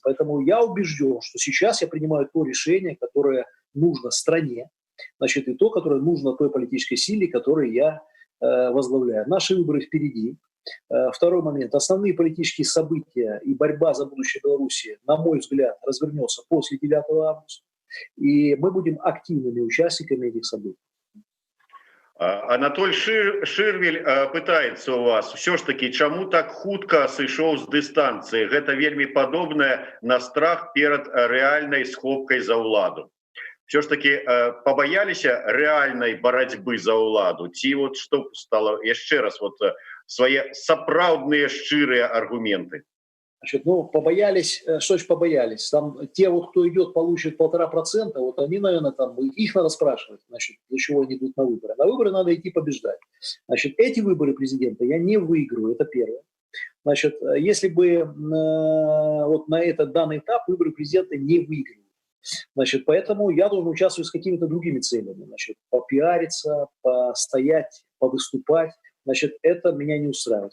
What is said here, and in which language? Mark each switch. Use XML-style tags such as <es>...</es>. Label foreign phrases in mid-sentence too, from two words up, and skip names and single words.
<ru>Поэтому я убежден, что сейчас я принимаю то решение, которое нужно стране, значит, и то, которое нужно той политической силе, которую я возглавляю. Наши выборы впереди. Второй момент. Основные политические события и борьба за будущее Беларуси, на мой взгляд, развернется после 9 августа. И мы будем активными участниками этих событий.</ru> <be>Анатоль Шырвель пытаецца у вас</be> <ru>все ж таки,</ru> <be>чаму так хутка сышоў з дыстанцыі? Гэта вельмі падобнае на страх перад рэальнай схопкай за ўладу.</be> <ru>Все ж таки</ru> <be>побаяліся рэальнай барацьбы за ўладу? Ці вот што стало яшчэ раз вот свае сапраўдныя шчырыя аргументы?</be> <ru>Значит, ну, побоялись, что же побоялись? Там те, вот, кто идет, получит 1,5%, вот они, наверное, там, их надо спрашивать, значит, для чего они идут на выборы. На выборы надо идти побеждать. Значит, эти выборы президента я не выиграю, это первое. Значит, если бы вот на этот данный этап выборы президента не выиграю, значит, поэтому я должен участвовать с какими-то другими целями, значит, попиариться, постоять, повыступать, значит, это меня не устраивает.</ru>